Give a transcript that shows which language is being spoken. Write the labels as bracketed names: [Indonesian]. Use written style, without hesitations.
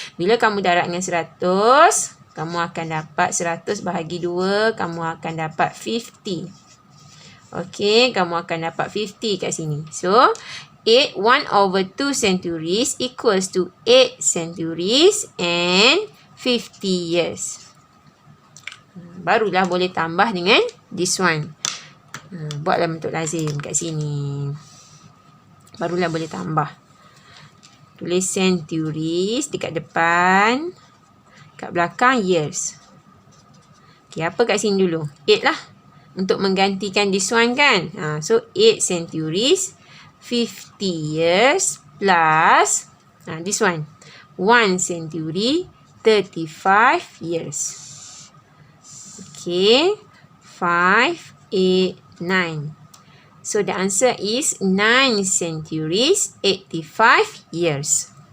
[Malay] Bila kamu darab dengan 100, kamu akan dapat 100 bahagi 2, kamu akan dapat 50. Okey, kamu akan dapat 50 kat sini. [English] So, 1 over 2 centuries equals to 8 centuries and 50 years. [Malay] Barulah boleh tambah dengan [English] this one. [Malay] Buatlah bentuk lazim kat sini. Barulah boleh tambah. Tulis centuries dekat depan. Kat belakang years. Okay, apa kat sini dulu? 8 lah. Untuk menggantikan [English] this one [Malay] kan. [English] So, 8 centuries, 50 years plus this one. 1 century, 35 years. Okay. 5, 8, 9. So, the answer is 9 centuries, 85 years.